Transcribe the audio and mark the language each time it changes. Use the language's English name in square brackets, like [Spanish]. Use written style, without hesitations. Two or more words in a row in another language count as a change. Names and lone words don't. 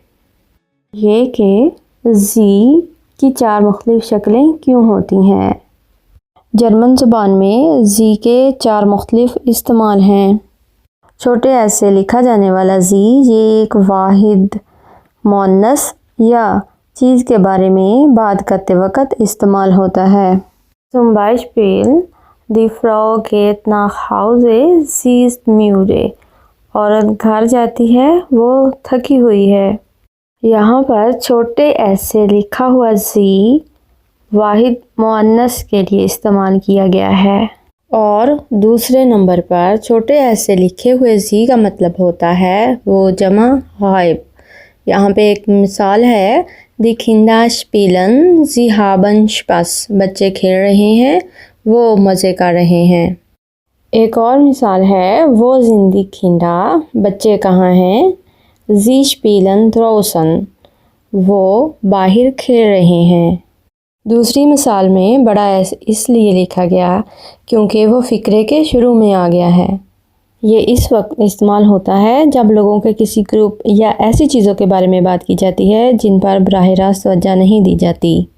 [Urdu] یہ کہ sie کی 4 مختلف شکلیں کیوں ہوتی ہیں؟ جرمن زبان میں sie کے 4 مختلف استعمال ہیں۔ چھوٹے ایس سے لکھا جانے والا sie یہ ایک واحد مؤنث یا چیز کے بارے میں بات کرتے وقت استعمال ہوتا ہے۔ [German] Zum Beispiel Die Frau geht nach Hause, sie ist müde۔ [Urdu] عورت گھر جاتی ہے وہ تھکی ہوئی ہے۔ یہاں پر چھوٹے ایس سے لکھا ہوا sie واحد مؤنث کے لیے استعمال کیا گیا ہے، اور دوسرے نمبر پر چھوٹے ایس سے لکھے ہوئے sie کا مطلب ہوتا ہے وہ جمع غائب۔ یہاں پہ ایک مثال ہے [German] Die Kinder spielen, sie haben Spaß۔ [Urdu] بچے کھیل رہے ہیں وہ مزے کر رہے ہیں۔ ایک اور مثال ہے وہ [German] sind die Kinder، [Urdu] بچے کہاں ہیں؟ [German] Sie spielen draußen، [Urdu] وہ باہر کھیل رہے ہیں۔ دوسری مثال میں بڑا ایس اس لیے لکھا گیا کیونکہ وہ فقرے کے شروع میں آ گیا ہے۔ یہ اس وقت استعمال ہوتا ہے جب لوگوں کے کسی گروپ یا ایسی چیزوں کے بارے میں بات کی جاتی ہے جن پر براہ راست توجہ نہیں دی جاتی۔